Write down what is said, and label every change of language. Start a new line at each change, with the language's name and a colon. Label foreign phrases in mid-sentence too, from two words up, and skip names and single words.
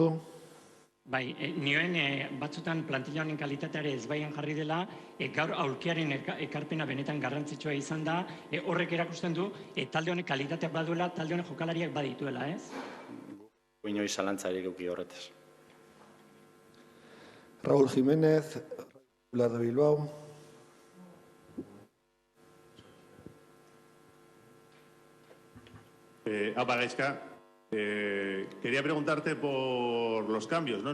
Basque: Bai, nioen batzutan plantilla honen kalitateare ezbaian jarri dela, gaur aulkiaren ekarpena benetan garrantzitsua izan da, horrek erakusten du, talde honek kalitateak baduela, talde honek jokalariak badituela, ez? Inoiz zalantzarik euki horretez.
Spanish: Raúl Jiménez, Popular de Bilbao. Gaizka. Quería preguntarte por los cambios, ¿no?